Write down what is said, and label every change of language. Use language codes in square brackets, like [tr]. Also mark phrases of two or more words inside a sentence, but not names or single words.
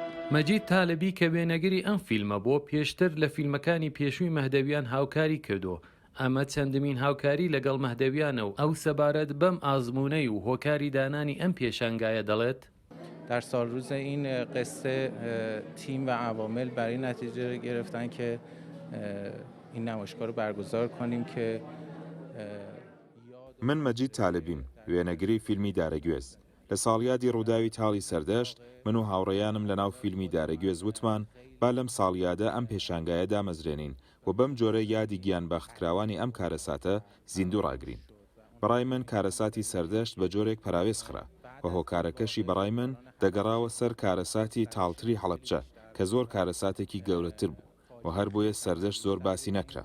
[ckb] مەجید تالەبی کە وێنەگری ئەم فیلمە بۆ پێشتر لە فیلمەکانی پێشووی مەهدەویان هاوکاری کردو. ئەمە چەندمین هاوکاری لەگەڵ مەهدەویانە و ئەو سەبارەت بەم ئازمونەی و هۆکاری دانانی ئەم پێشانگایە دەڵێت. [fa] در سالروز این قصه تیم و عوامل برای نتیجه گرفتن که این نمایشگاه رو برگزار کنیم که [ckb] من مەجید تالبیم وێنەگری فیلمی دارەگوێز. لە ساڵیادی ڕووداوی تاڵی سەردەشت من و هاوڕێیانم لە ناو فیلمی دارەگوێز وتمان با لەم ساڵیادە ئەم پێشانگایەدا مەزرێنین و بەم جۆرە یادی گیانبەختکراوانی ئەم کارەساتە زیندوو ڕاگرین. بەڕای من کارەساتی سەردەشت بە جۆرێک پەراوێز خرا و هۆکارەکەشی بەڕای من دەگەڕاوە سەر کارەساتی تاڵتری هەڵەبجە کە زۆر کارەساتێکی گەورەتر بوو و هەر بۆیە سەردەشت زۆر باسی نەکرا.